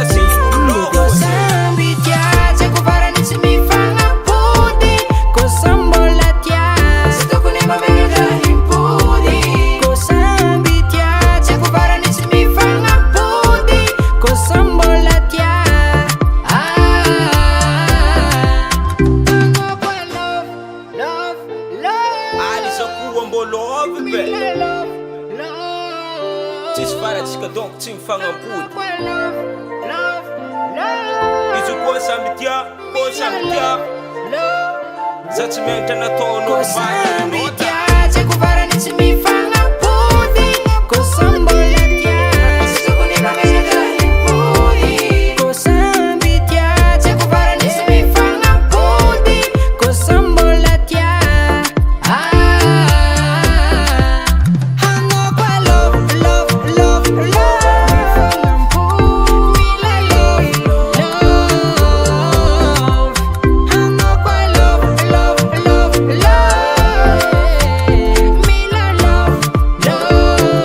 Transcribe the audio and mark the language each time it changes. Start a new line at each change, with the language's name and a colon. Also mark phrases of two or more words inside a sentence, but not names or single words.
Malagasy: sirolo ko samby tia tsy haiko farany tsy mifagnampody ko samby mbola tia tsy tokony mamegatra himpody ko samby tia tsy haiko farany tsy mifagnampody ko samby mbola tia hanao koa
English: love love love
Malagasy: alisakoa mbolovy be
English: love love
Malagasy: tsisy faratsika donc tsy mifagnampody
English: koa love love love
Malagasy: izy koa samby tia koa samby tia love za tsy miagnatra nataonao samby tia tsy haiko farany tsy mifagnampody ko samby mbola tia tsy tokony mamegatra himpody ko samby tia tsy haiko farany tsy mifagnampody ko samby mbola tia hanao koa
English: love love love love
Malagasy: mifagnampody mila
English: love love
Malagasy: hanao koa
English: love love love love mila love love